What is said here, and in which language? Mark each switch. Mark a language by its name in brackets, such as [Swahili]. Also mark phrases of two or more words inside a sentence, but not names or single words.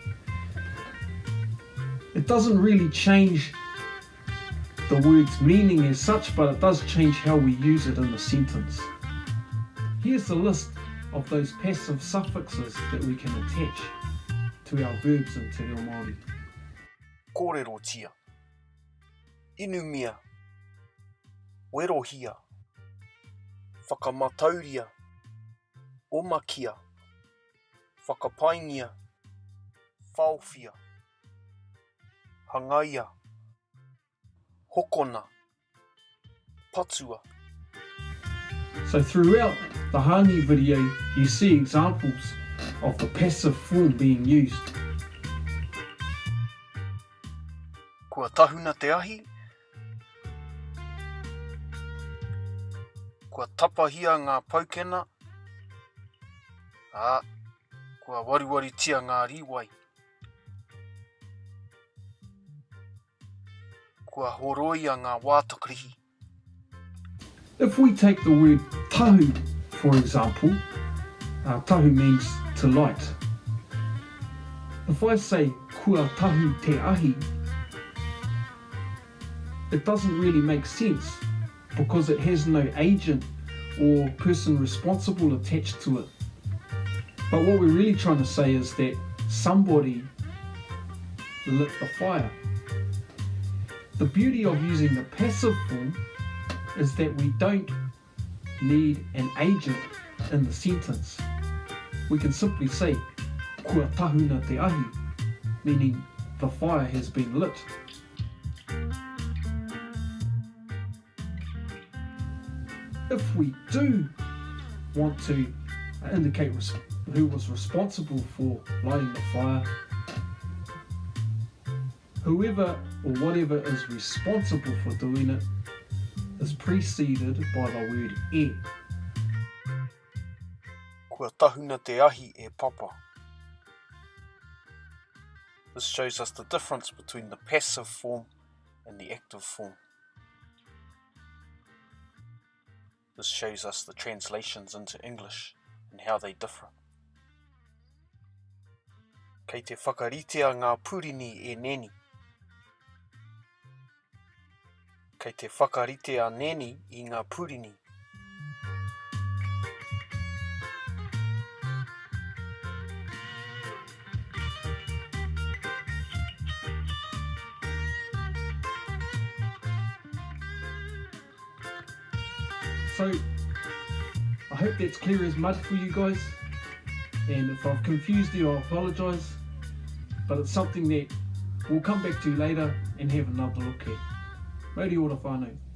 [English] It doesn't really change the word's meaning as such, but it does change how we use it in the sentence. Here's the list of those passive suffixes that we can attach to our verbs in Te Reo Māori. [Māori] Kōrerotia, inumia, werohia, whakamatauria, omakia, whakapaingia, whaowhia, hangaia, hokona, patua. [English] So throughout the Hangi video, you see examples of the passive form being used. [Māori] Kua tahuna te ahi, kua tapahia ngā paukena, kua wariwaritia ngā riwai, kua horoia ngā wātakrihi. [English] If we take the word tahu, for example, tahu means to light. If I say [Māori] kua tahu te ahi, [English] it doesn't really make sense because it has no agent or person responsible attached to it. But what we're really trying to say is that somebody lit the fire. The beauty of using the passive form is that we don't need an agent in the sentence. We can simply say [Māori] kua tahuna te ahi, [English] meaning the fire has been lit. If we do want to indicate who was responsible for lighting the fire, whoever or whatever is responsible for doing it is preceded by the word e. [Māori] Kua tahuna te ahi e papa. [English] This shows us the difference between the passive form and the active form. This shows us the translations into English and how they differ. [Māori] Kei te whakaritea ngā purini e neni. Kei te whakaritea neni I ngā purini. [English] So, I hope that's clear as mud for you guys, and if I've confused you, I apologise, but it's something that we'll come back to later and have another look at. [Māori] Mauri ora whānau.